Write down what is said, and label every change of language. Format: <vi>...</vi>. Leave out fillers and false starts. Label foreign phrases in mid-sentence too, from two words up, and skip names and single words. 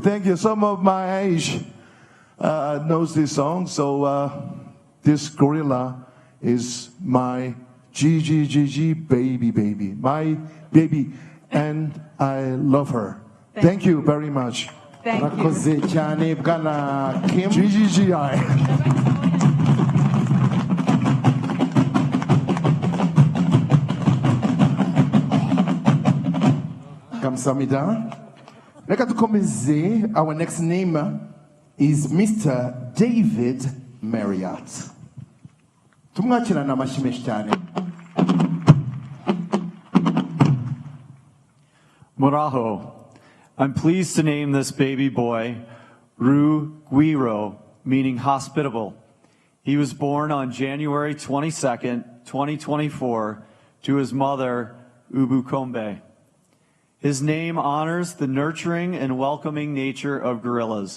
<en>Some of my age knows this song, so this gorilla is my GGGG baby, baby, my baby, and I love her. Thank you very much. Thank you.</en> <rw>Murakoze cyane Bwana Kim.</rw> <ko>GGGI. 감사합니다.</ko> <rw>Reka dukomeze.</rw> <en>Our next name is Mr. David Marriott.</en> <rw>tumwakirana amashyi menshi cyane. Moraho,</rw> <en>I'm pleased to name this baby boy Ru Guiro, meaning hospitable. He was born on January 22nd, 2024, to his mother, Ubukombe. His name honors the nurturing and welcoming nature of gorillas.</en>